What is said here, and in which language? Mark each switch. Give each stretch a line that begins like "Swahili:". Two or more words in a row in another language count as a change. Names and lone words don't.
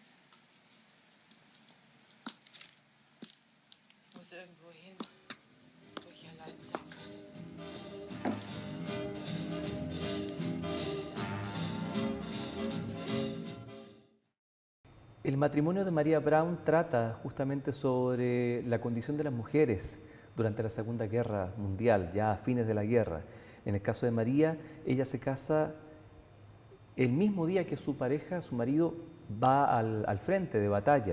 German: Ich muss irgendwo hin, wo ich allein sein kann.
Spanish: El matrimonio de María Brown trata justamente sobre la condición de las mujeres durante la Segunda Guerra Mundial, ya a fines de la guerra. En el caso de María, ella se casa el mismo día que su pareja, su marido, va al frente de batalla.